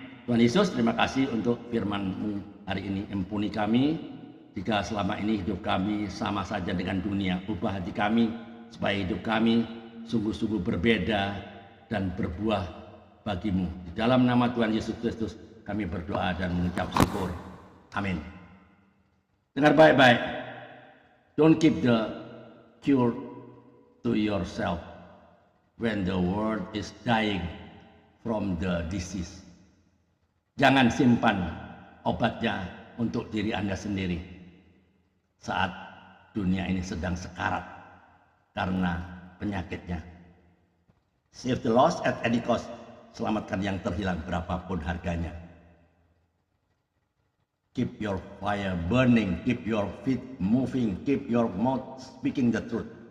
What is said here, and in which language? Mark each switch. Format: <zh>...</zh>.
<id>Tuhan Yesus, terima kasih untuk firman-Mu hari ini. Ampuni kami jika selama ini hidup kami sama saja dengan dunia. Ubah hati kami supaya hidup kami sungguh-sungguh berbeda dan berbuah bagi-Mu. Di dalam nama Tuhan Yesus Kristus kami berdoa dan mengucap syukur. Amin. Dengar baik-baik.</id> <en>Don't keep the cure to yourself when the world is dying from the disease.</en> <id>Jangan simpan obatnya untuk diri Anda sendiri saat dunia ini sedang sekarat karena penyakitnya.</id> <en>Save the lost at any cost.</en> <id>Selamatkan yang terhilang berapapun harganya.</id> <en>Keep your fire burning, keep your feet moving, keep your mouth speaking the truth.</en>